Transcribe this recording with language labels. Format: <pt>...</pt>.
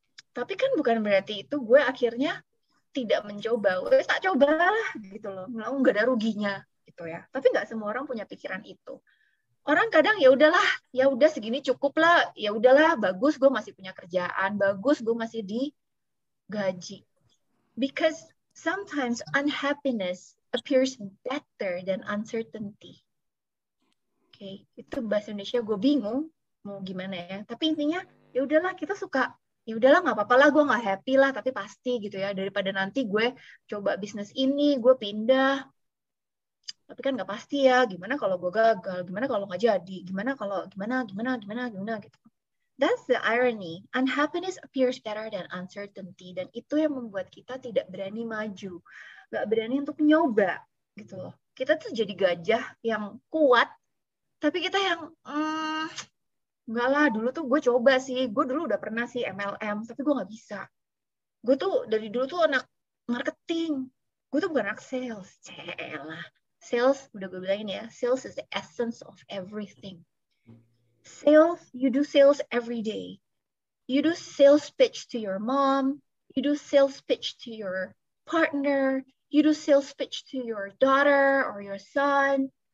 <id>Tapi kan bukan berarti itu gue akhirnya tidak mencoba. Gue tak cobalah gitu loh. Nggak ada ruginya gitu ya. Tapi nggak semua orang punya pikiran itu. Orang kadang ya udah segini cukup lah. Ya udahlah, bagus gue masih punya kerjaan, bagus gue masih digaji.</id> <en>Because sometimes unhappiness appears better than uncertainty.</en> <id>Oke, itu bahasa Indonesia gue bingung mau gimana ya. Tapi intinya ya udahlah, kita suka, ya udahlah nggak apa-apa lah, gue nggak happy lah, tapi pasti gitu ya, daripada nanti gue coba bisnis ini, gue pindah, tapi kan nggak pasti ya, gimana kalau gue gagal, gimana kalau nggak jadi, gimana kalau gimana gitu.</id> <en>That's the irony. Unhappiness appears better than uncertainty.</en> <id>Dan itu yang membuat kita tidak berani maju. Nggak berani untuk nyoba. Gitu loh. Kita tuh jadi gajah yang kuat. Tapi kita yang, enggak lah, dulu tuh gue coba sih. Gue dulu udah pernah sih MLM. Tapi gue nggak bisa. Gue tuh dari dulu tuh anak marketing. Gue tuh bukan anak sales. Celah. Sales, udah gue bilangin ya.</id> <en>Sales is the essence of everything. Sales, you do sales every day. You do sales pitch to your mom. You do sales pitch to your partner. You do sales pitch to your daughter or your son.</en>